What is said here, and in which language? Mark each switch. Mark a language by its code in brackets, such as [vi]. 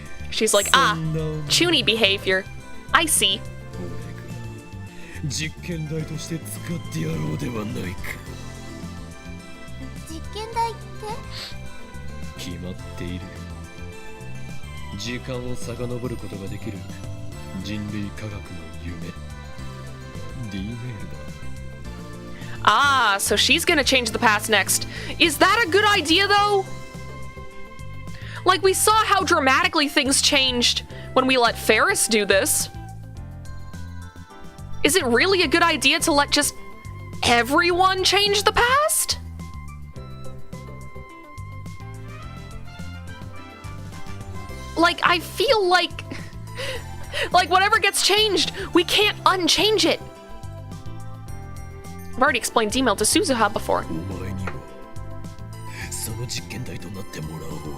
[en] She's like, ah, chuny behavior. I see. [ja] 俺が実験台として使ってやろうではないか。実験台って決まっている。時間を遡ることができる人類科学の夢 D メールだ。 [en] Ah, so she's gonna change the past next. Is that a good idea, though? Like, we saw how dramatically things changed when we let Ferris do this. Is it really a good idea to let just everyone change the past? Like, I feel like whatever gets changed, we can't unchange it. I've already explained email to Suzuha before. [ja] お前にはその実験台となってもらおう。